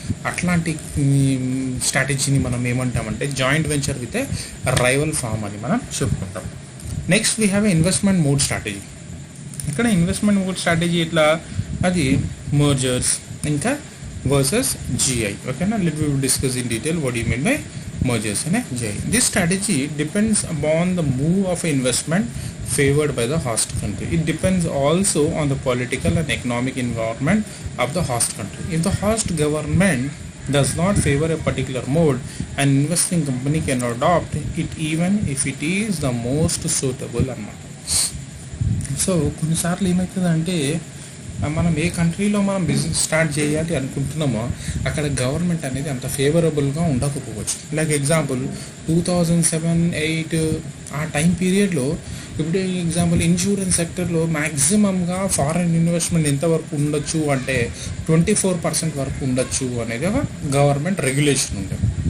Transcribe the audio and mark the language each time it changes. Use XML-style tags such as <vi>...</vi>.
<te>అట్లాంటి స్ట్రాటజీని మనం ఏమంటామంటే joint venture with rival form అని మనం చెప్పుకుంటాం.</te> <en>Next we have investment mode strategy.</en> <te>ఇక్కడ ఇన్వెస్ట్మెంట్ మోడ్ స్ట్రాటజీ ఇట్లా అది మర్జర్స్ ఇంకా వర్సెస్ జిఐ.</te> <en>ఓకేనా, let we discuss in detail what you mean by mergers and GI. This strategy depends upon the move of investment favored by the host country. It depends also on the political and economic environment of the host country. If the host government does not favor a particular mode, an investing company can adopt it even if it is the most suitable అన్నమాట.</en> <te>So కొన్నిసార్లు ఏమవుతుందంటే మనం ఏ కంట్రీలో మనం business start చేయాలి అనుకుంటున్నామో అక్కడ government అనేది అంత ఫేవరబుల్గా ఉండకపోవచ్చు. లైక్ ఎగ్జాంపుల్ 2007-8 ఆ టైం పీరియడ్లో ఇప్పుడు ఎగ్జాంపుల్ ఇన్సూరెన్స్ సెక్టర్లో మ్యాక్సిమంగా ఫారెన్ ఇన్వెస్ట్మెంట్ ఎంతవరకు ఉండొచ్చు అంటే 24% వరకు ఉండొచ్చు అనేది ఒక గవర్నమెంట్ రెగ్యులేషన్ ఉంటుంది.</te>